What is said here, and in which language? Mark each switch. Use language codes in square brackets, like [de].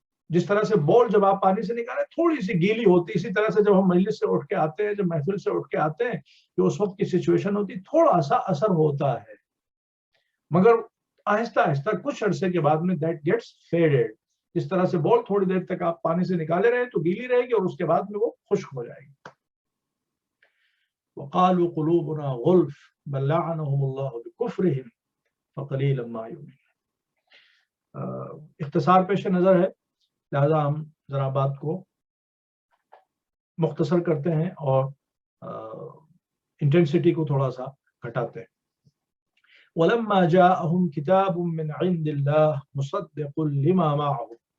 [ur] جس طرح سے بول جب آپ پانی سے نکالے تھوڑی سی گیلی ہوتی، اسی طرح سے جب ہم مجلس سے اٹھ کے آتے ہیں، جب محفل سے اٹھ کے آتے ہیں، جو اس وقت کی سچویشن ہوتی تھوڑا سا اثر ہوتا ہے، مگر آہستہ آہستہ کچھ عرصے کے بعد میں [en] That gets faded. [ur] جس طرح سے بول تھوڑی دیر تک آپ پانی سے نکالے رہے تو گیلی رہے گی اور اس کے بعد میں وہ خشک ہو جائے گی. [ar] وقالوا قلوبنا غلف بل لعنهم الله بكفرهم فقليلا ما يؤمنون. [ur] اختصار پیش نظر ہے، لہذا ہم ذرا بات کو مختصر کرتے ہیں اور انٹینسٹی کو تھوڑا سا گھٹاتے ہیں. [ar] وَلَمَّا جَاءَهُمْ كِتَابٌ مِّنْ عِندِ اللَّهِ مُصَدِّقٌ لِمَا مَعَهُمْ.